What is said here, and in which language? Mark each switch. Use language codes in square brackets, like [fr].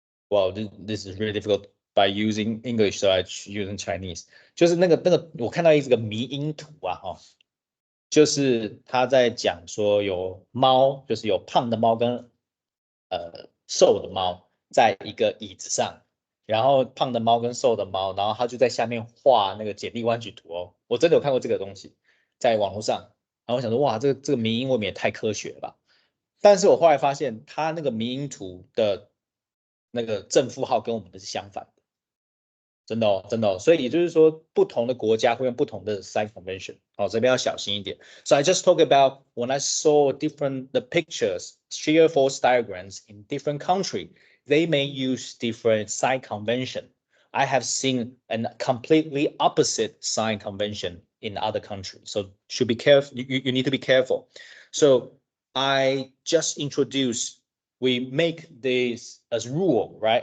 [en] Well, this is really difficult by using English, so I using Chinese. [zh] 就是那个，我看到一个迷因图啊，哈，就是他在讲说有猫，就是有胖的猫跟瘦的猫在一个椅子上，然后胖的猫跟瘦的猫，然后他就在下面画那个简历弯曲图哦。我真的有看过这个东西，在网络上，然后我想说，哇，这个迷因未免也太科学了吧？但是我后来发现，他那个迷因图的那个正负号跟我们的是相反的，真的哦，真的哦。所以也就是说，不同的国家会用不同的 sign convention，哦，这边要小心一点。 [en] So I just talk about when I saw the pictures, shear force diagrams in different country, they may use different sign convention. I have seen a completely opposite sign convention in other countries. So should be careful. You need to be careful. So I just introduced, we make this as rule, right?